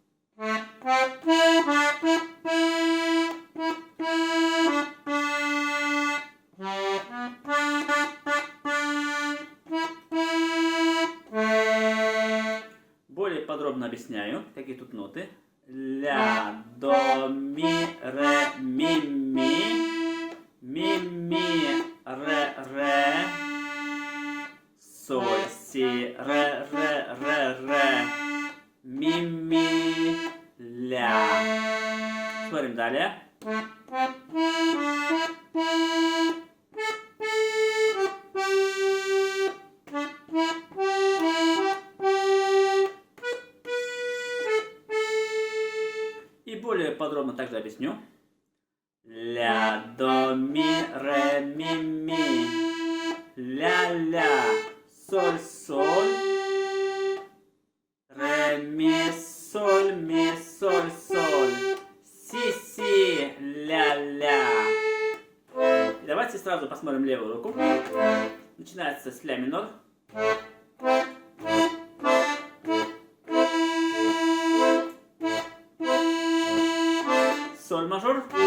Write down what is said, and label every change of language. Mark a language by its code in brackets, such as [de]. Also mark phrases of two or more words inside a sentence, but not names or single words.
[ru] Более подробно объясняю, какие тут ноты. Ля, до, ми, ре, ми, ми, ре, соль, си, ре, ми, ля. Смотрим далее. И более подробно также объясню. Ля, до, ми, ре, ми, ля, соль, соль, ре, ми, соль, си, ля. И давайте сразу посмотрим левую руку. Начинается с ля минор. Соль мажор.